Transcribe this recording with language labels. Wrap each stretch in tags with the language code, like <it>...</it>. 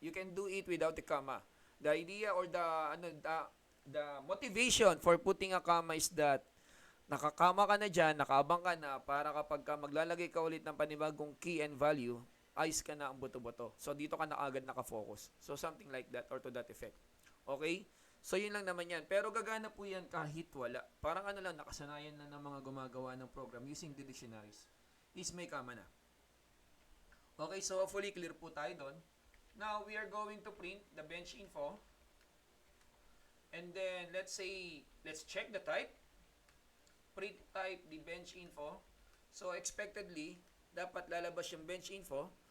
<en>You can do it without the comma. The idea or the motivation for putting a comma is that</en> <tl>nakakama ka na dyan, nakaabang ka na para kapag ka maglalagay ka ulit ng panibagong key and value, ayos ka na ang buto-buto. So, dito ka na agad nakafocus.</tl> <en>So, something like that or to that effect.</en> <tl>Okay? So, yun lang naman yan. Pero gagana po yan kahit wala. Parang ano lang, nakasanayan na ng mga gumagawa ng program using the dictionaries. Is may comma na.</tl> <en>Okay, so hopefully clear po tayo doon. Now, we are going to print the bench info. And then, let's check the type. Print type the bench info. So, expectedly,</en> <tl>dapat lalabas yung</tl> <en>bench info.</en>